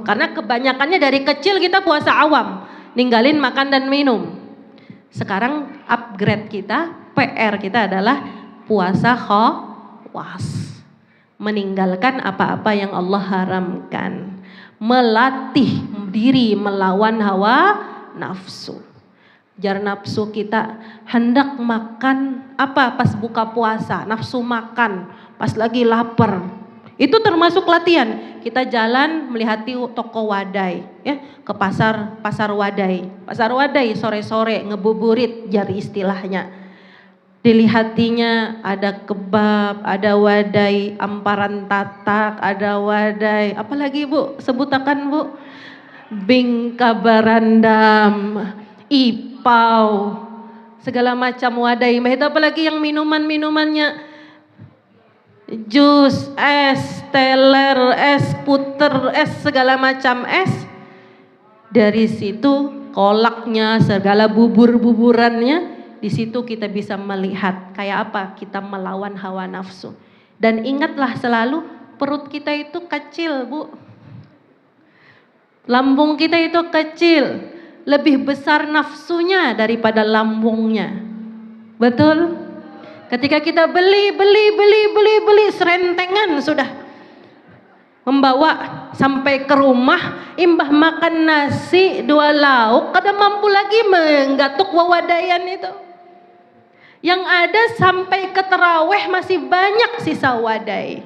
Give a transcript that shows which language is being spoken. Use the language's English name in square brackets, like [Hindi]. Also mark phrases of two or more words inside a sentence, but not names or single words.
[Banjar] Karena kebanyakannya dari kecil kita puasa awam, ninggalin makan dan minum. Sekarang upgrade kita, PR kita adalah puasa khawas. Meninggalkan apa-apa yang Allah haramkan. Melatih diri melawan hawa nafsu. Jar nafsu kita hendak makan apa pas buka puasa, nafsu makan, pas lagi lapar. Itu termasuk latihan. Kita jalan melihati toko wadai, ya, ke pasar wadai. Pasar wadai sore-sore ngebuburit jar istilahnya. Dilihatinya ada kebab, ada wadai amparan tatak, ada wadai, apalagi Bu, sebutakan Bu, bingka barandam, ipau, segala macam wadai. Itu apalagi yang minumannya, jus, es, teler, es puter, es segala macam es. Dari situ kolaknya, segala bubur-buburannya, di situ kita bisa melihat kayak apa kita melawan hawa nafsu. Dan ingatlah selalu perut kita itu kecil Bu. Lambung kita itu kecil, lebih besar nafsunya daripada lambungnya. Betul? Ketika kita beli serentengan sudah membawa sampai ke rumah, imbah makan nasi 2 lauk, kada mampu lagi menggatuk wawadaian itu. Yang ada sampai ke terawih masih banyak sisa wadai.